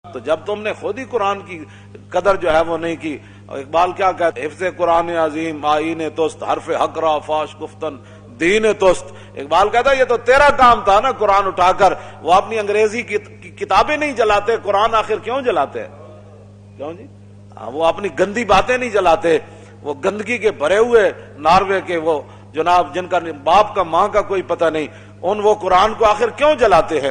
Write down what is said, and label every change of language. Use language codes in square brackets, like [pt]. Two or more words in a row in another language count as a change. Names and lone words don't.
[ur] تو جب تم نے خود ہی قرآن کی قدر جو ہے وہ نہیں کی. اقبال کیا کہتا ہے؟ [fa] حفظ قرآن عظیم آئین توست، حرف حق را فاش گفتن دین توست. [ur] اقبال کہتا ہے یہ تو تیرا کام تھا نا قرآن اٹھا کر. وہ اپنی انگریزی کی کتابیں نہیں جلاتے، قرآن آخر کیوں جلاتے؟ کیوں جی؟ وہ اپنی گندی باتیں نہیں جلاتے. وہ گندگی کے بھرے ہوئے ناروے کے وہ جناب جن کا باپ کا ماں کا کوئی پتہ نہیں، وہ قرآن کو آخر کیوں جلاتے ہیں؟